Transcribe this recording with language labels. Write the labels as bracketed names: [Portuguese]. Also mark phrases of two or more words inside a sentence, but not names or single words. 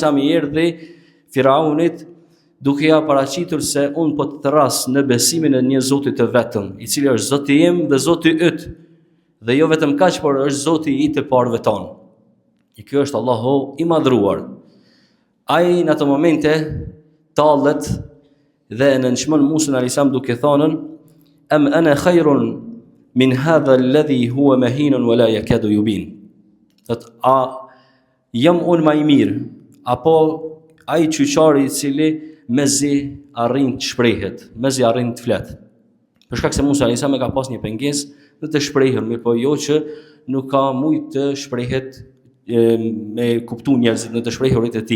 [Albanian] i erdhi Firaunit duke ja paraqitur se unë po të rras në besimin e një Zoti të vetëm, i cili është Zoti im dhe Zoti yt, dhe jo vetëm kaq, por është Zoti i të parëve tonë. I ky është Allahu i madhruar. Ai në ato momente tallet dhe e nënçmon Musën a.s. duke thënë [Arabic] أم أنا خير من هذا الذي هو مهين ولا يكاد يبين. [Albanian] A jam unë më i mirë apo ai qyqari i cili mezi arrin të shprehet, mezi arrin të flet. Për shkak se Musa a.s. ka pas një pengesë në të shprehur, mirë po jo që nuk ka mujt të shprehet me kuptu njerëzit në të shprehurit e tij.